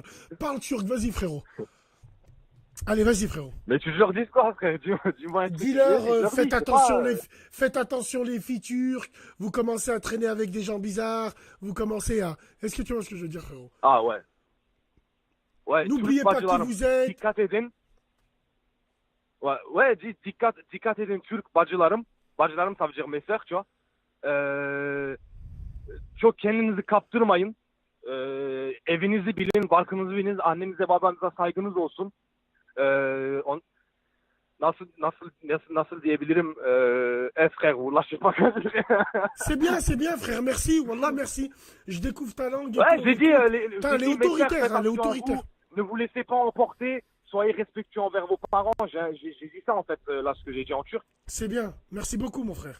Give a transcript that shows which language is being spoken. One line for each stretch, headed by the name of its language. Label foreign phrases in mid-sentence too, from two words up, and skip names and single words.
French: Parle turc, vas-y, frérot. Allez, vas-y, frérot. Mais tu leur dis quoi, frère? Dis-moi un truc. Dis-leur, faites attention les filles turques, vous commencez à traîner avec des gens bizarres, vous commencez à... Est-ce que tu vois ce que je veux dire, frérot? Ah ouais. Ouais. N'oubliez pas qui vous êtes.
Turkish: Dikkat edin. Ouais, dikkat edin Türk bacılarım. Bacılarım,
French: ça veut dire mes sœurs, tu vois.
Turkish: Çok kendinizi kaptırmayın. Evinizi bilin, barkınızı bilin, annenize babanıza saygınız olsun. Nasıl diyebilirim?
French: Frère, wallah, je sais pas quoi dire. C'est bien, frère, merci, wallah, merci. Je découvre ta langue. Ouais, j'ai dit, elle est autoritaire, elle est autoritaire. Ne vous laissez pas emporter, soyez respectueux envers vos parents. J'ai dit ça, en fait, là, ce que j'ai dit en turc. C'est bien, merci beaucoup, mon frère.